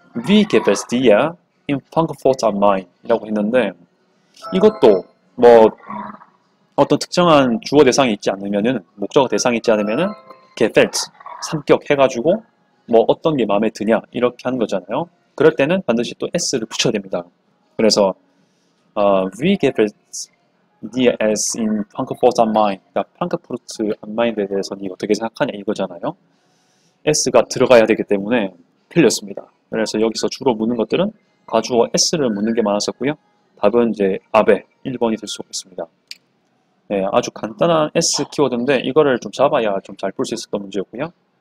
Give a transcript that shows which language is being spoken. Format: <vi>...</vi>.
<de>Wie geht es dir in Frankfurt am Main</de> <ko>이라고 했는데 이것도 뭐 어떤 특정한 주어 대상이 있지 않으면은 목적어 대상이 있지 않으면은 gefällt 삼격 해가지고 뭐 어떤 게 마음에 드냐 이렇게 하는 거잖아요. 그럴 때는 반드시 또 s를 붙여야 됩니다. 그래서</ko> <de>wie gefällt dir es in Frankfurt am Main</de> <ko>그러니까 프랑크푸르트 am Main에 대해서 니 어떻게 생각하냐 이거잖아요. s가 들어가야 되기 때문에 틀렸습니다. 그래서 여기서 주로 묻는 것들은 가주어 s를 묻는 게 많았었고요. 답은 이제 아베 1번이 될 수가 있습니다. 네, 아주 간단한 S 키워드인데 이거를 좀 잡아야 좀 잘 풀 수 있었던 문제였고요.</ko>